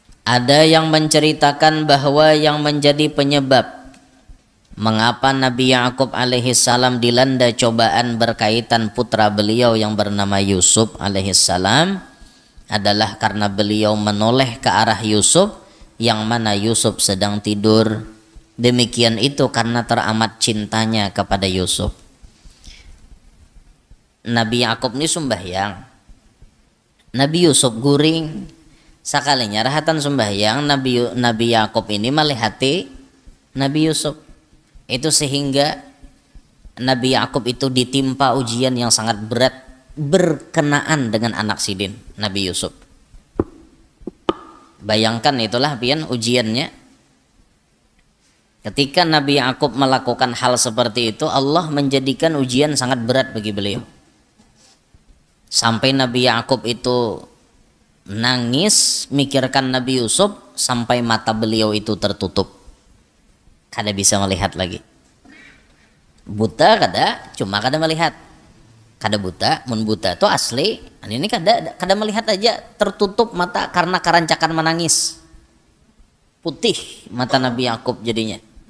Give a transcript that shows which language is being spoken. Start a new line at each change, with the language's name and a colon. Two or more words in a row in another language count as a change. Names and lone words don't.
Indonesian: Ada yang menceritakan bahwa yang menjadi penyebab mengapa Nabi Yakub alaihissalam dilanda cobaan berkaitan putra beliau yang bernama Yusuf alaihissalam adalah karena beliau menoleh ke arah Yusuf, yang mana Yusuf sedang tidur. Demikian itu karena teramat cintanya kepada Yusuf.
Banjar: Nabi Yakub ini sembahyang, Nabi Yusuf guring. Sakalinya rahatan sembahyang, Nabi Yakub ini melihati Nabi Yusuf.
Indonesian: Itu sehingga Nabi Yakub itu ditimpa ujian yang sangat berat berkenaan dengan anak sidin Nabi Yusuf.
Banjar: Bayangkan itulah pian ujiannya.
Indonesian: Ketika Nabi Yakub melakukan hal seperti itu, Allah menjadikan ujian sangat berat bagi beliau. Sampai Nabi Yakub itu nangis mikirkan Nabi Yusuf sampai mata beliau itu tertutup,
Banjar: kada bisa melihat lagi. Buta kada, cuma kada melihat. Kada buta, mun buta itu asli. Ini kada melihat aja, tertutup mata karena kerancakan menangis.
Indonesian: Putih mata Nabi Yakub jadinya.